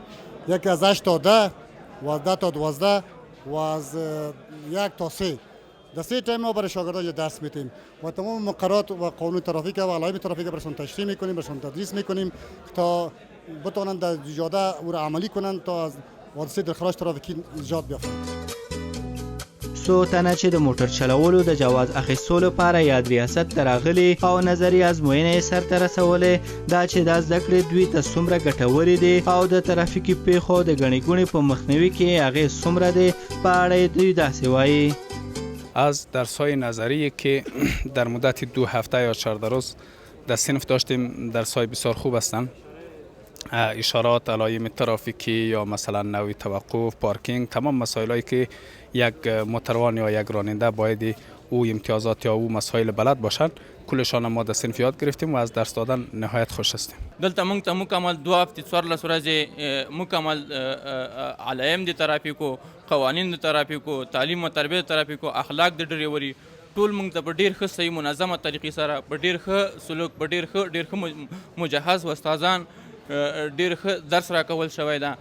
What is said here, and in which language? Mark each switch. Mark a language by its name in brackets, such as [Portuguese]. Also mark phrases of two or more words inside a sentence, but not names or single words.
[Persian] یکی از 8 تا 10 و از 10 تا 12 و از 1 تا 3. در 3 تایم ما برای شاگردان درس میدیم و تمام مقررات و قانون ترافیک و علائم ترافیک برشون تشریح میکنیم، برشون تدریس میکنیم تا بتونن در جاده او را عملی کنن تا از حادثه دلخراش ترافیکی ایجاد بیافته. [Pashto] څو تنه چې د موټر چلولو د جواز اخیستو لپاره یاد ریاست ته راغلي او نظري ازموینې سرته رسولې، دا چې دا زده کړې دوی ته څومره ګټورې دي او د ترافیکي پیښو د ګڼې ګوڼې په مخنیوي کې هغې څومره دی، په اړه یې دوی داسې وایي. [Persian] از درس‌های نظری که در مدت 2 هفته یا 14 روز در صنف داشتیم، درس‌های بسیار خوب هستند. اشارات، علائم ترافیکی یا مثلا نوع توقف، پارکینگ، تمام مسائلی که یک موتروان یا یک راننده باید او امتیازات یا او مسائل بلد باشند، کلشان ما در صنف یاد گرفتیم و از درس دادن نهایت خوش هستیم. [Pashto] دلته موږ ته مکمل 2 هفتې 14 ورځې مکمل علائم د ترافیکو، قوانین د ترافیکو، تعلیم او تربیه د ترافیکو، اخلاق د ډریوري ټول موږ ته په ډیر ښه صحیح منظمه طریقې سره په ډیر ښه سلوک په ډیر ښه مجهز استادان ډیر ښه درس راکول شوی ده.